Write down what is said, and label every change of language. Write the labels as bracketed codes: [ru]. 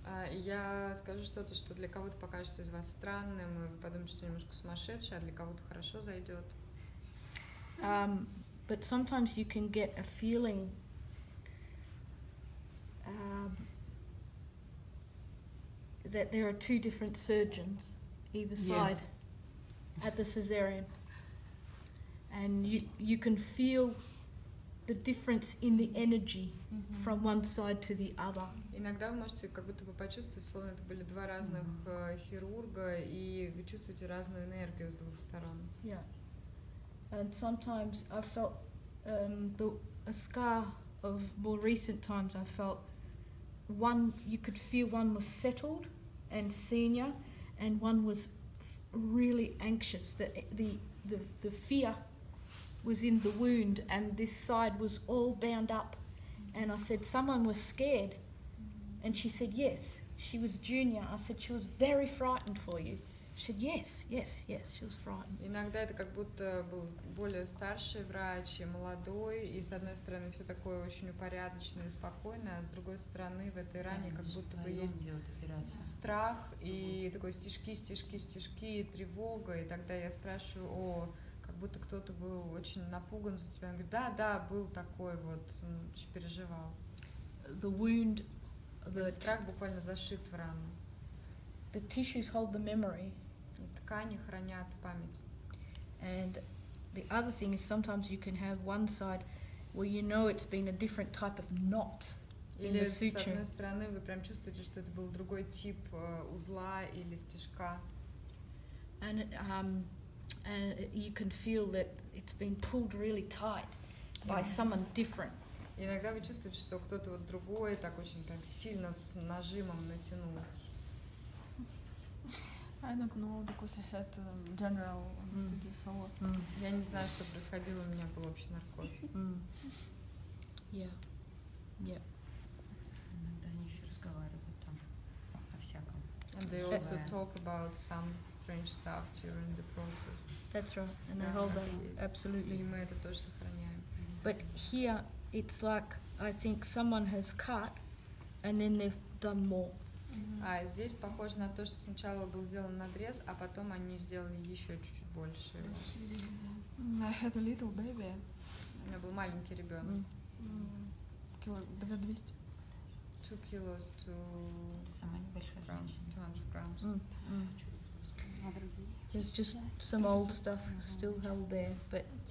[ru] Я скажу что-то, что для кого-то покажется из вас странным, и вы подумаете, что немножко сумасшедший, а для кого-то хорошо зайдет. [en] But sometimes you can get a feeling that there are two different surgeons either side at the cesarean, and you can feel the difference in the energy from one side to the other. [ru] Иногда вы можете как будто бы почувствовать, словно это были два разных хирурга, и вы чувствуете разную энергию с двух сторон. [en] Yeah. And sometimes I felt a scar of more recent times. I felt you could feel one was settled and senior, and one was really anxious. The fear was in the wound, and this side was all bound up. And I said, someone was scared, and she said yes. She was junior. I said, she was very frightened for you. She said, yes, she was frightened. [ru] Иногда это как будто был более старший врач и молодой, и с одной стороны все такое очень упорядоченное и спокойное, а с другой стороны в этой ране как будто бы есть страх и такой стежки, и тревога, и тогда я спрашиваю, как будто кто-то был очень напуган за тебя. Он говорит, да, был такой вот, он очень переживал. [en] The wound, [ru] страх буквально зашит в рану. [en] The tissues hold the memory. [ru] Ткани хранят память. [en] And the other thing is sometimes you can have one side where you know it's been a different type of knot in the suture. [ru] Или с одной стороны вы прям чувствуете, что это был другой тип узла или стежка. [en] And you can feel that it's been pulled really tight by someone different. [ru] Иногда вы чувствуете, что кто-то вот другой так очень прям сильно с нажимом натянул. [en] I don't know, because I had general anesthesia, so... [ru] Я не знаю, что происходило, у меня был общий наркоз. [en] Yeah. [ru] Иногда они еще разговаривают там о всяком. [en] And they also talk about some strange stuff during the process. That's right, and they hold that, absolutely. [ru] И мы это тоже сохраняем. [en] But here, it's like, I think someone has cut, and then they've done more. [ru] А здесь похоже на то, что сначала был сделан надрез, а потом они сделали еще чуть-чуть больше. [en] I had a little baby. [ru] У меня был маленький ребенок. Кило 200. [en] 2 kilos to [ru] самая небольшая женщина. [en] 200 grams. There's just some old stuff still held there, but